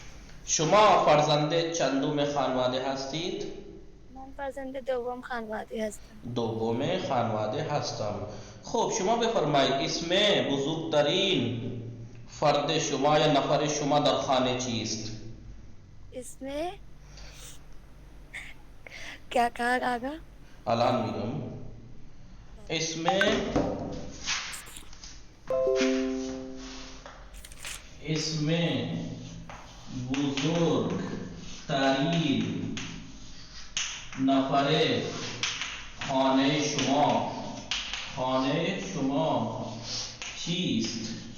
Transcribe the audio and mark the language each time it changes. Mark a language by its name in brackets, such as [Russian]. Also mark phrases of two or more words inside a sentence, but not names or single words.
[Persian] شما فرزند چندم خانواده هستید؟ من فرزند دوم خانواده هستم. دوم خانواده هستم. خب شما بفرمایید اسم بزرگترین فرد شما یا نفر شما در خانه چیست؟ [Urdu] اسم کیا کہا آگا؟ [Persian] الان میگم. اسم بزرگ ترین نفر خانه چیست؟